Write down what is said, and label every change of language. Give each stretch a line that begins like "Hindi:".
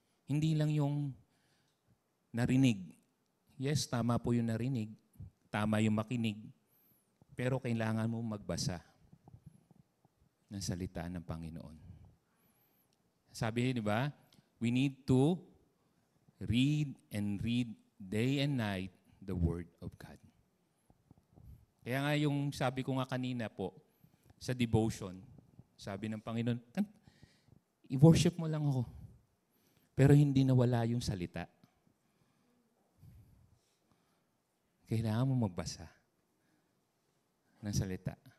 Filipino: Hindi lang yung narinig. Yes, tama po yung narinig. Tama yung makinig. Pero kailangan mo magbasa ng salita ng Panginoon. Sabi, di ba?
English: We need to read and read day and night the Word of God.
Filipino: Kaya nga yung sabi ko nga kanina po, sa devotion, sabi ng Panginoon, i-worship mo lang ako. Pero hindi nawala yung salita. Kailangan mo magbasa ng salita.